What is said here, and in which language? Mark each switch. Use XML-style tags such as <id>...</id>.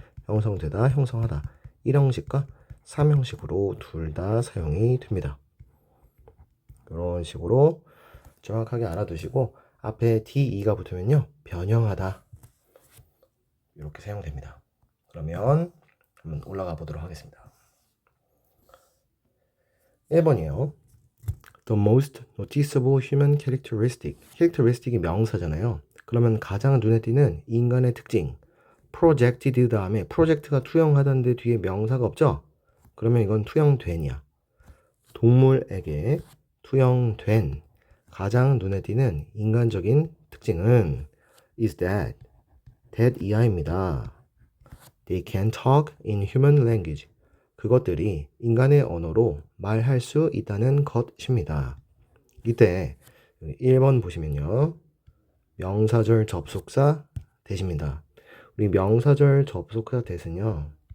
<ko>형성되다, 형성하다. 1형식과 3형식으로 둘 다 사용이 됩니다. 이런 식으로 정확하게 알아두시고 앞에 DE가 붙으면요 변형하다 이렇게 사용됩니다. 그러면 한번 올라가 보도록 하겠습니다. 1번이에요.</ko> <en>The most noticeable human characteristic.</en> <ko>characteristic이 명사잖아요. 그러면 가장 눈에 띄는 인간의 특징. projected 다음에 프로젝트가 투영하다는데 뒤에 명사가 없죠? 그러면 이건 투영된이야. 동물에게 투영된 가장 눈에 띄는 인간적인 특징은 is that 이하입니다.</ko> <en>They can talk in human language.</en> <ko>그것들이 인간의 언어로 말할 수 있다는 것입니다. 이때 1번 보시면요. 명사절 접속사 대시입니다. 우리 명사절 접속사 대신요.</ko>